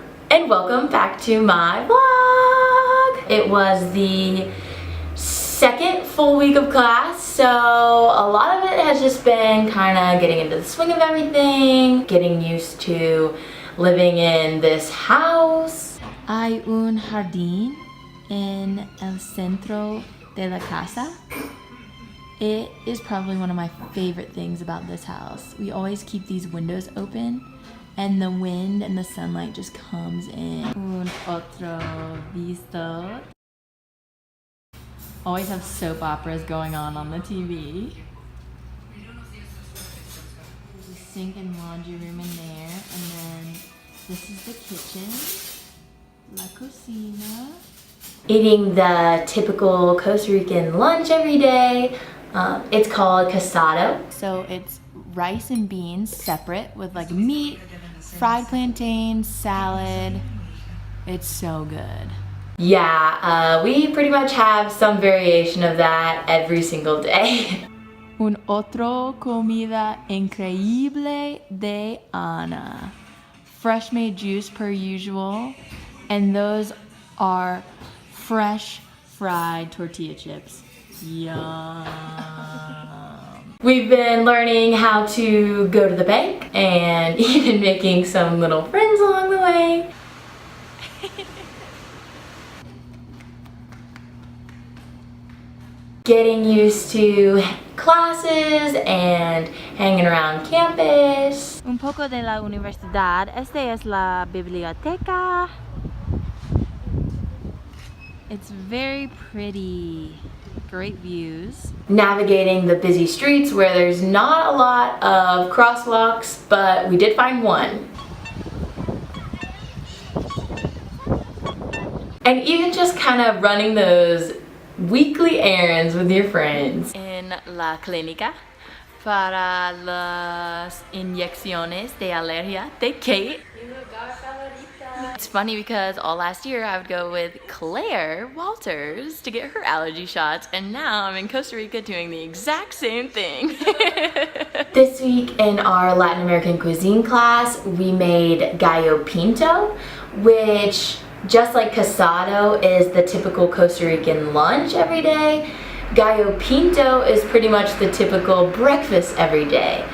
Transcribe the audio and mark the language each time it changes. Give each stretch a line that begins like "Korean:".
English: And welcome back to my vlog. It was the second full week of class, so a lot of it has just been kind of getting into the swing of everything, getting used to living in this house.
Spanish: Hay un jardín en el centro de la casa.
English: It is probably one of my favorite things about this house. We always keep these windows open and the wind and the sunlight just comes in.
Spanish: Un otro visto.
English: Always have soap operas going on the TV. There's a sink and laundry room in there, and then this is the kitchen,
Spanish: la cocina.
English: Eating the typical Costa Rican lunch every day. It's called casado. So it's rice and beans separate with like meat, fried plantains, salad. It's so good. Yeah, we pretty much have some variation of that every single day.
Spanish: Un otro comida increíble de Ana.
English: Fresh made juice per usual, and those are fresh fried tortilla chips. Yum. We've been learning how to go to the bank and even making some little friends along the way. Getting used to classes and hanging around campus.
Spanish: Un poco de la universidad. Esta es la biblioteca.
English: It's very pretty. Great views. Navigating the busy streets where there's not a lot of crosswalks, but we did find one. And even just kind of running those weekly errands with your friends.
Spanish: In la clínica para las inyecciones de alergia de Kate.
English: It's funny because all last year I would go with Claire Walters to get her allergy shots, and now I'm in Costa Rica doing the exact same thing. This week in our Latin American cuisine class, we made gallo pinto, which, just like casado is the typical Costa Rican lunch every day, gallo pinto is pretty much the typical breakfast every day.